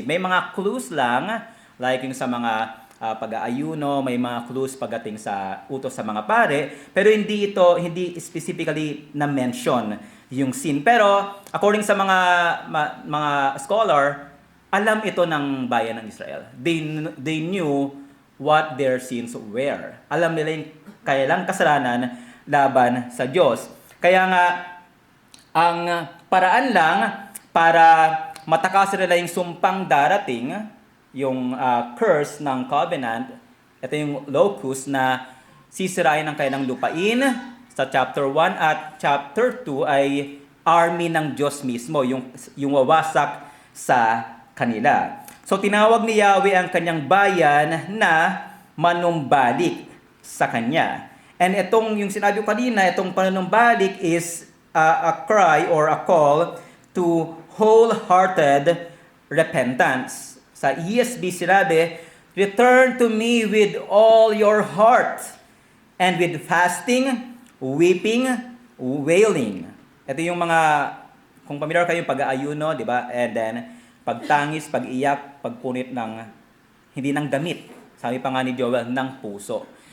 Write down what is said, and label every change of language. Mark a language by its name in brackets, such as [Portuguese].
[Filipino] May mga clues lang, like yung sa mga pag-aayuno, may mga clues pagdating sa utos sa mga pare, pero hindi specifically na-mention yung sin. Pero according sa mga scholar, alam ito ng bayan ng Israel. [English] They knew what their sins were. [Filipino] Alam nila yung kailang kasalanan laban sa Diyos. Kaya nga, ang paraan lang para matakasan nila yung sumpang darating, yung curse ng covenant, ito yung locust na sisirain ng kanilang lupain, sa chapter 1 at chapter 2 ay army ng Diyos mismo, yung wawasak sa kanila. So tinawag ni Yahweh ang kanyang bayan na manumbalik sa kanya. [English] And [Filipino] yung sinabi ko kanina, itong panumbalik [English] is a cry or a call to wholehearted repentance. [Filipino] Sa ESV sinabi, [English] return to me with all your heart and with fasting, weeping, wailing. [Filipino] Ito yung mga, kung familiar kayo, pag-aayuno, di ba? And then, pagtangis, pag-iyak, pagpunit ng, hindi ng damit. Sabi pa nga ni Joel, ng puso.